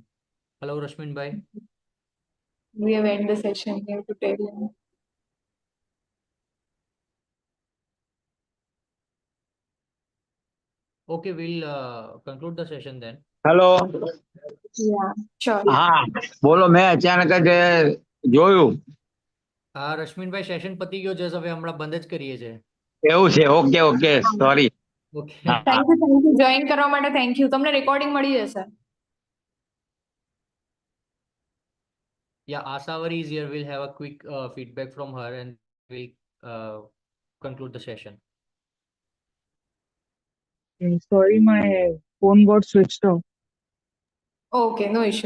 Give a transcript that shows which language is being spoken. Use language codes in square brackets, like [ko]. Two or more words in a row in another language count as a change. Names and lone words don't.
[en] Hello, Rashmin Bhai. We have ended the session here to tell him. Okay, we'll conclude the session then. હેલો Yeah, sure. [gu] હા બોલો મેં અચાનક જ જોયું રશ્મિન ભાઈ સેશન પતી ગયો છે હવે હમણાં બંધ જ કરીએ છે. એવું છે [en] okay okay sorry ઓકે Thank you. Join [gu] કરવા માટે [en] thank you. [gu] તમને recording મળી જશે. [en] Yeah, Asawari is here. We'll have a quick feedback from her and we'll conclude the session. Sorry, my phone got switched off. Okay, no issue.